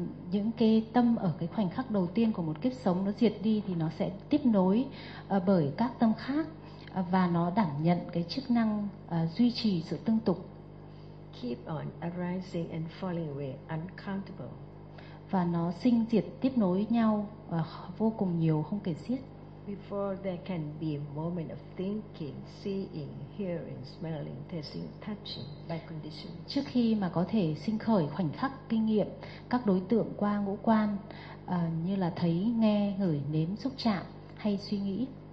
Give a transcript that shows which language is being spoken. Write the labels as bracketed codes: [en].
[vi] Những cái tâm ở cái khoảnh khắc đầu tiên của một kiếp sống nó diệt đi thì nó sẽ tiếp nối bởi các tâm khác và nó đảm nhận cái chức năng duy trì sự tương tục. [en] Keep on arising and falling away uncountable. [vi] và nó sinh diệt tiếp nối nhau vô cùng nhiều không kể xiết. [en] Before there can be a moment of thinking, seeing, hearing, smelling, tasting, touching by condition. [vi] Trước khi mà có thể sinh khởi khoảnh khắc kinh nghiệm các đối tượng qua ngũ quan như là thấy, nghe, ngửi, nếm, xúc chạm hay suy nghĩ.